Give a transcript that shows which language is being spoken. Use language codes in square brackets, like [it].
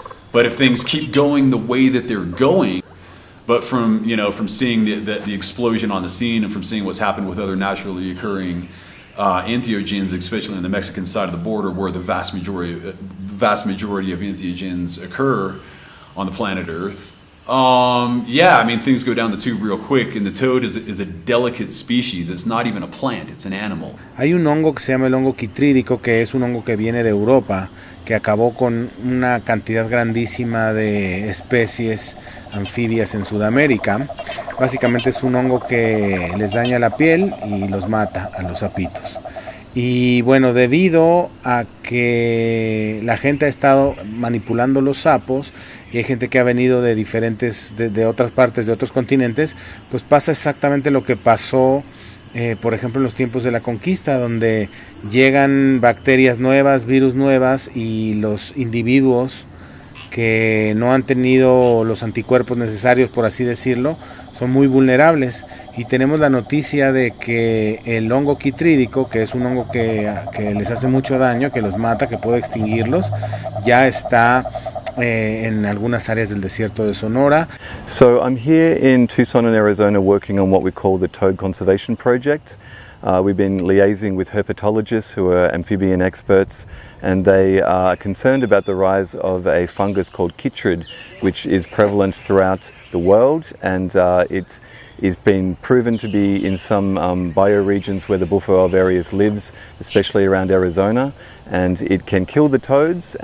[en] But if things keep going the way that they're going, but from seeing the explosion on the scene and from seeing what's happened with other naturally occurring entheogens, especially on the Mexican side of the border, where the vast majority of entheogens occur on the planet Earth. Yeah, I mean, things go down the tube real quick, and the toad is a delicate species. It's not even a plant, it's an animal. [es] Hay un hongo que se llama el hongo quitrídico, que es un hongo que viene de Europa, que acabó con una cantidad grandísima de especies anfibias en Sudamérica. Básicamente es un hongo que les daña la piel y los mata a los sapitos. Y bueno, debido a que la gente ha estado manipulando los sapos, y hay gente que ha venido de de otras partes, de otros continentes, pues pasa exactamente lo que pasó, por ejemplo, en los tiempos de la conquista, donde llegan bacterias nuevas, virus nuevas, y los individuos que no han tenido los anticuerpos necesarios, por así decirlo, son muy vulnerables. Y tenemos la noticia de que el hongo quitrídico, que es un hongo que les hace mucho daño, que los mata, que puede extinguirlos, ya está en algunas áreas del desierto de Sonora. [en] So I'm here in Tucson in Arizona working on what we call the Toad Conservation Project. We've been liaising with herpetologists who are amphibian experts, and they are concerned about the rise of a fungus called chytrid, which is prevalent throughout the world, and it is been proven to be in some bioregions where the Bufo Alvarius lives, especially around Arizona, and it can kill the toads.